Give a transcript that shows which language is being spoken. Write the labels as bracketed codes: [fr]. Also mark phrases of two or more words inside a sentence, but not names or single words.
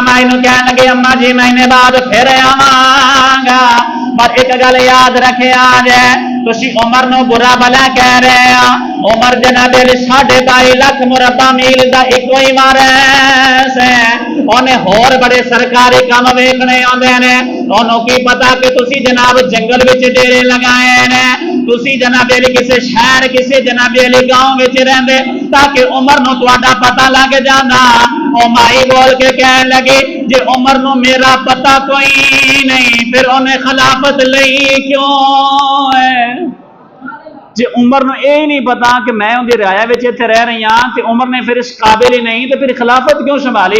[pa] مائی نو کہنے لگے اما جی مہینے بعد پھر آواں گا پر ایک گل یاد رکھے آج تسی عمر نو برا بلا کہہ رہے ہیں. عمر جناب علی 22.5 لاکھ مربع میل دا ایک ہی وارث ہے. انہیں ہور بڑے سرکاری کام ویکھنے آندے نے. انہوں کی پتا کہ تسی جناب جنگل وچ ڈیرے لگائے نے. تسی جناب علی کسی شہر کسی جناب علی گاؤں وچ رہندے تاکہ عمر نو تہاڈا پتہ لگ جاندا. او مائی بول کے کہن لگی جے عمر نو میرا پتہ کوئی نہیں پھر انہیں خلافت لئی کیوں ہے. جے عمر نو یہ نہیں پتا کہ میں ان کی رعایا اتنے رہ رہی ہاں تو عمر نے پھر اس قابل ہی نہیں تو پھر خلافت کیوں سنبھالی.